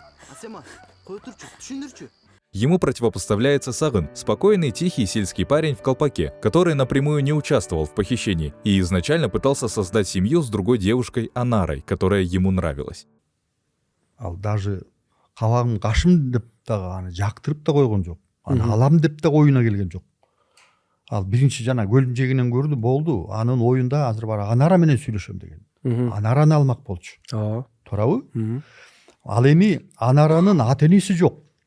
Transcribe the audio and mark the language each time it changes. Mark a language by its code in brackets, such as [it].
[ky] Асема, кой турчу, түшүндүрчү. [ru] Ему противопоставляется Сагын, спокойный, тихий сельский парень в колпаке, который напрямую не участвовал в похищении и изначально пытался создать семью с другой девушкой Анарой, которая ему нравилась. [ky] Ал даже кабагым кашым деп дагы аны жактырып да койгон жок. Аны алам деп да оюна келген жок. Ал биринчи жана көлдүн жегинен көрдү, болду. Анын оюнда азыр бар Анара менен сүйлөшөм деген. Анараны алмак болчу. Туурабы? Ал эми Анаранын ата энеси жок.